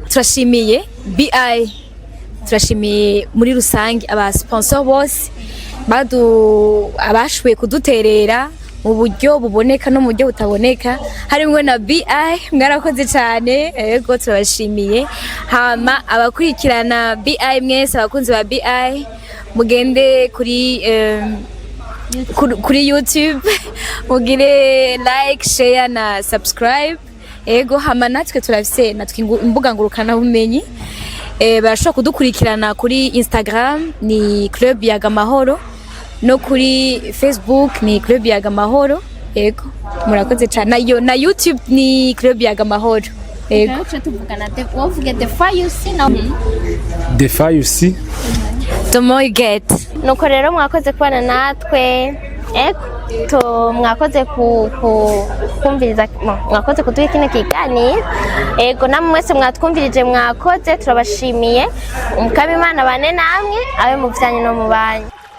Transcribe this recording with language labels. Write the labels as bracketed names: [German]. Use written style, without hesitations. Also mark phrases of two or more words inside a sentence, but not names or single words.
[Rundi] Turashimiye BI turashimiye muri rusange aba sponsor bose abashoboye kuduterera mu buryo buboneka no mu buryo butaboneka harimwo na BI mwarakoze cyane. Yego turabashimiye. Hama abakurikirana BI mwese abakunzi ba BI mugende kuri YouTube mugire [English] like share [Rundi] na subscribe. Yego hama natwe turafise natwe imbuga ngurukana bumenyi barashobora kudukurikirana kuri Instagram ni Club Yagamahoro no kuri Facebook ni Club Yagamahoro. Yego murakoze cyane na YouTube ni Club Yagamahoro. Yego tuvugana wovuge [English] the far you see now the far you see the more you get. [Rundi] Nuko rero mwakoze kubana natwe mwakoze kumviriza mwakoze kuduha kino kiganiro. Ego namwe mwese mwatwumvirije mwakoze turabashimiye. Umukama Imana bane namwe abe mu byanyu no mu banyu.